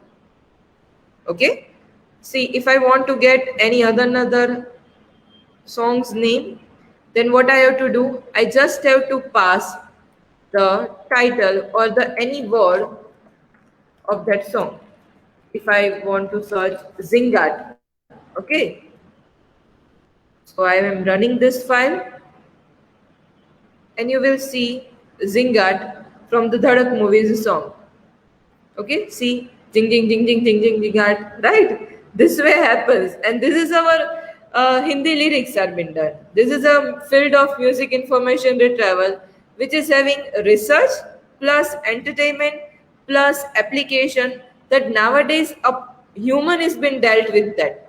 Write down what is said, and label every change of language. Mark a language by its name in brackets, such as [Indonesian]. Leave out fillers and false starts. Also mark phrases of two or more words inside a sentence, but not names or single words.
[English] Okay, see, if I want to get any another song's name, then what I have to do, I just have to pass the title or the any word of that song. If I want to search Zingat, okay, so I am running this file, and you will see Zingat from the Dhadak movies song. Okay, see, jing jing jing jing jing jing Zingat, right? This way happens, and this is our Hindi lyrics are been done. This is a field of music information retrieval which is having research plus entertainment plus application, that nowadays a human is been dealt with that.